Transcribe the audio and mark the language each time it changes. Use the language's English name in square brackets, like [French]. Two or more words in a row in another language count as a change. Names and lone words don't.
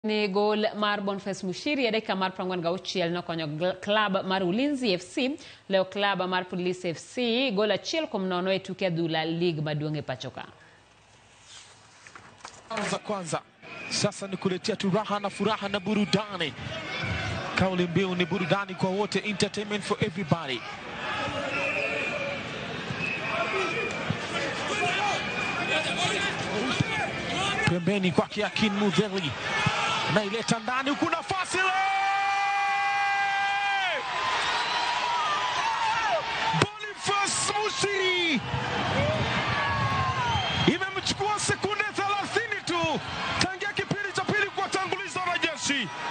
[Luo (Kenya and Tanzania)] Ni gol mar Boniface Muchiri e dakika mar 46 nokonyo klab mar Ulinzi FC leo klab mar Police FC gol 1-0 e tuke adhula lig maduong' e pachoka. [Swahili] Kwanza sasa ni kuletea tu raha na furaha na burudani. Kauli mbiu ni burudani kwa wote, [English] entertainment for everybody. [Swahili] Pembeni kwake Akin Mudheli na ileta ndani huku nafasi Boniface Muchiri imemchukua sekunde 30 tu tangia kipindi cha pili kuwatanguliza wanajeshi.